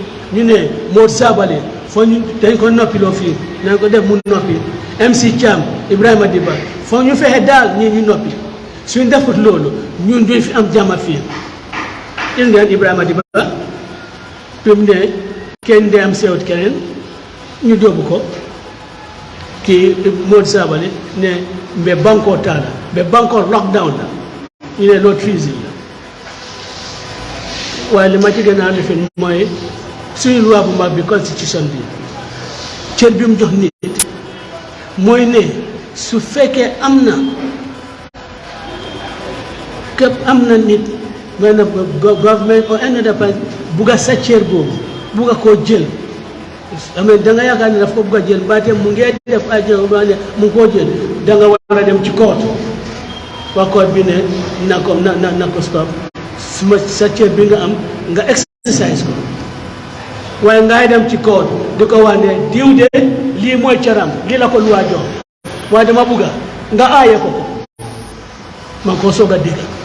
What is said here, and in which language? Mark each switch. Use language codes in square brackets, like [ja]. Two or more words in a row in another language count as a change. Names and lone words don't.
[wo] ñu ne Modou Sabally foo ñu dañ ko noppiloo fii nañ ko def mu noppi [en] MC Thiam [wo] Ibrahima Diba foo ñu fexe daal ñii ñu noppi suñ defut loolu ñun duñ fi am jàmm fii il ngeen Ibrahima Diba fi mu ne kenn de am sewut keneen ñu jóobu ko kii Modou Sabally ne mbe banko taala mbe banko lockdown la ñu ne loolu treason la waaye li ma ci gën a lifin mooy suñu loi bu mag bi constitution bi cër bi mu jox nit mooy ne su fekkee am na képp am na nit mooy na government or any other person bugg a sa cër boobu bugg a koo jël amee da nga yaakaar ne daf ko bugg a jël baate mu ngee def ay jël ba ne mu ngi koo jël da nga war a dem ci court waa court bi ne na ko stop suma sa cër bi nga am nga exercise ko waaye ngay dem ci court di ko wax ne diw de lii mooy cëram lii la ko luwaa jox waaye dama bugga nga aaye ko man koo soog a dégg